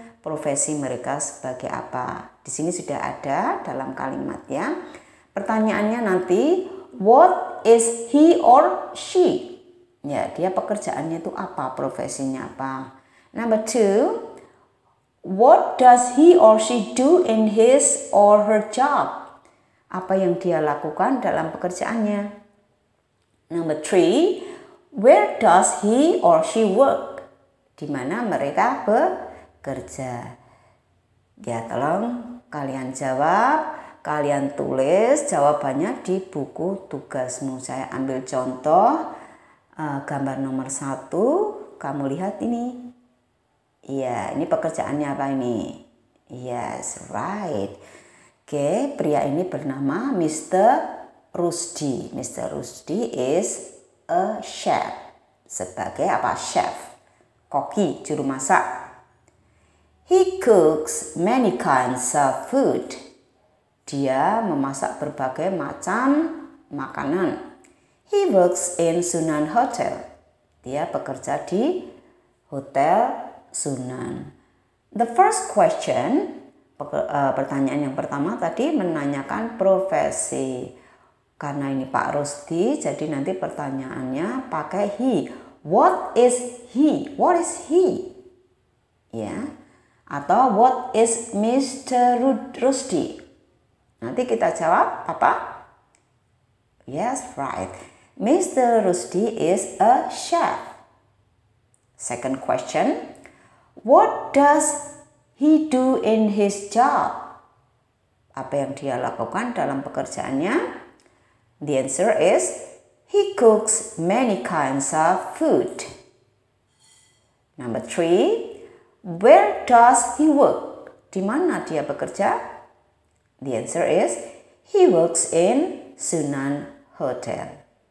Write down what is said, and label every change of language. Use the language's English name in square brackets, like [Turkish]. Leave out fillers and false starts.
[Indonesian] Profesi mereka sebagai apa? Di sini sudah ada dalam kalimat ya. Pertanyaannya nanti, [English] what is he or she? [Indonesian] Ya, dia pekerjaannya itu apa? Profesinya apa? [English] Number 2, what does he or she do in his or her job? [Indonesian] Apa yang dia lakukan dalam pekerjaannya? [English] Number 3, where does he or she work? [Indonesian] Di mana mereka bekerja? Ya, tolong kalian jawab, kalian tulis jawabannya di buku tugasmu. Saya ambil contoh gambar nomor 1, kamu lihat ini. Iya, ini pekerjaannya apa ini? [English] Yes, right. [Indonesian] Oke, pria ini bernama Mr. Rusdi. Mr. [English] Rusdi is a chef. [Indonesian] Sebagai apa? [English] Chef. [Indonesian] Koki, juru masak. [English] He cooks many kinds of food. [Indonesian] Dia memasak berbagai macam makanan. [English] He works in Sunan Hotel. [Indonesian] Dia bekerja di Hotel Sunan. [English] The first question, [Indonesian] pertanyaan yang pertama tadi menanyakan profesi. Karena ini Pak Rusdi, jadi nanti pertanyaannya pakai he. [English] What is he? What is he? Ya. Atau what is Mr. Rusdi? [Indonesian] Nanti kita jawab apa? [English] Yes, right. [Indonesian] Mr. [English] Rusdi is a chef. Second question, what does he do in his job? [Indonesian] Apa yang dia lakukan dalam pekerjaannya? [English] The answer is, he cooks many kinds of food. Number 3, where does he work? [Indonesian] Di mana dia bekerja? [English] The answer is, he works in Sunan Hotel.